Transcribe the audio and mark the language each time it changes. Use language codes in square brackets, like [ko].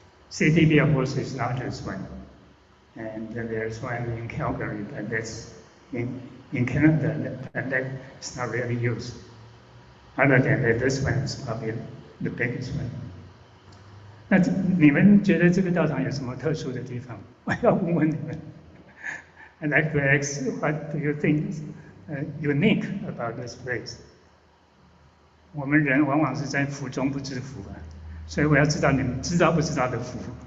[en] CDB, of course, is largest one, and there's one in Calgary, but that's in Canada, and that is not really used. Other than that, this one is probably the biggest one. [zh] 那你们觉得这个道场有什么特殊的地方？我要问问你们。 [en] I'd like to ask, what do you think is unique about this place? [zh] 我们人往往是在福中不知福啊，所以我要知道你们知道不知道的福。